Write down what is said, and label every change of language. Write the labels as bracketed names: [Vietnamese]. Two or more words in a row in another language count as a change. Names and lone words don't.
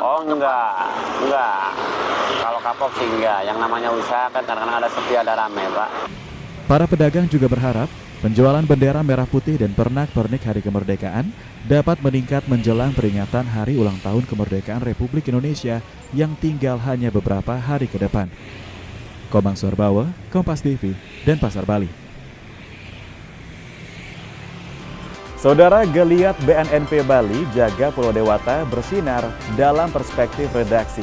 [Indonesian] enggak. Kalau kapok sih enggak. Yang namanya usaha kan kadang-kadang ada sepi, ada rame, Pak. Para pedagang juga berharap penjualan bendera merah putih dan pernak-pernik Hari Kemerdekaan dapat meningkat menjelang peringatan Hari Ulang Tahun Kemerdekaan Republik Indonesia yang tinggal hanya beberapa hari ke depan. Komang Sorbawa, Kompas TV, Denpasar, Bali. Saudara, geliat BNNP Bali Jaga Pulau Dewata bersinar dalam perspektif redaksi.